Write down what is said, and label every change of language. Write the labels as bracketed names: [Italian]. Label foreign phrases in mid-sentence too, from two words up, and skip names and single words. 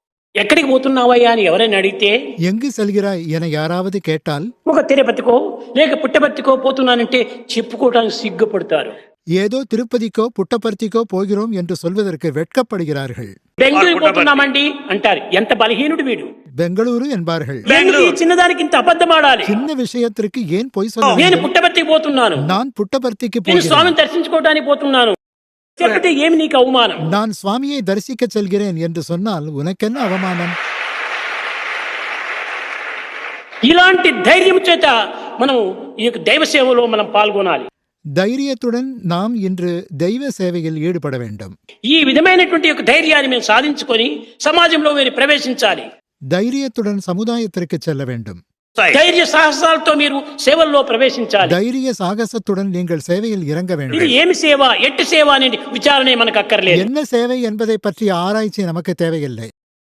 [Telugu] ఎక్కడికి పోతున్నావయ్యా అని ఎవరైనా అడిగితే [Tamil] எங்கு செல்கிறாய் என யாராவது கேட்டால் [Telugu] ఒక తిరుపతికో లేక పుట్టపర్తికో పోతున్నానంటే చెప్పుకోవడానికి సిగ్గుపడతారు. [Tamil] ஏதோ திருப்பதிக்கோ புட்டபர்த்திக்கோ போகிறோம் என்று சொல்வதற்கு வெட்கப்படுகிறார்கள். [Telugu] బెంగళూరు పోతున్నామండి అంటారు. ఎంత బలహీనుడు వీడు. [Tamil] பெங்களூரு என்பார்கள். [Telugu] ఎందుకు ఈ చిన్నదానికి ఇంత అబద్ధం ఆడాలి? [Tamil] சின்ன விஷயத்திற்கு ஏன் பொய் சொல்ல [Telugu] నేను [Tamil] வேண்டும்? [Telugu] పుట్టపర్తికి పోతున్నాను, [Tamil] நான் புட்டபர்த்திக்கு [Telugu] నేను [Tamil] போகிறேன், [Telugu] స్వామిని దర్శించుకోవడానికి పోతున్నాను చెప్పితే ఏమి నీకు అవమానం? [Tamil] நான் சுவாமியை தரிசிக்க செல்கிறேன் என்று சொன்னால் உனக்கென்ன அவமானம்? [Telugu] ఇలాంటి ధైర్యం చేత మనం ఈ యొక్క దైవ సేవలో మనం పాల్గొనాలి. [Tamil] தைரியத்துடன் நாம் இன்று தெய்வ சேவையில் ஈடுபட வேண்டும். [Telugu] ఈ విధమైనటువంటి యొక్క ధైర్యాన్ని మేము సాధించుకొని సమాజంలో మీరు ప్రవేశించాలి. [Tamil] தைரியத்துடன் சமுதாயத்திற்கு செல்ல வேண்டும். [Telugu] ధైర్య సాహసాలతో మీరు సేవల్లో ప్రవేశించాలి. [Tamil] தைரிய சாகசத்துடன் நீங்கள் சேவையில் இறங்க [Telugu] ఇది [Tamil] வேண்டும். [Telugu] ఏమి సేవ, ఎట్టి సేవ అనే విచారణ మనకు అక్కర్లేదు. [Tamil] என்ன சேவை என்பதை பற்றிய ஆராய்ச்சி நமக்கு தேவையில்லை.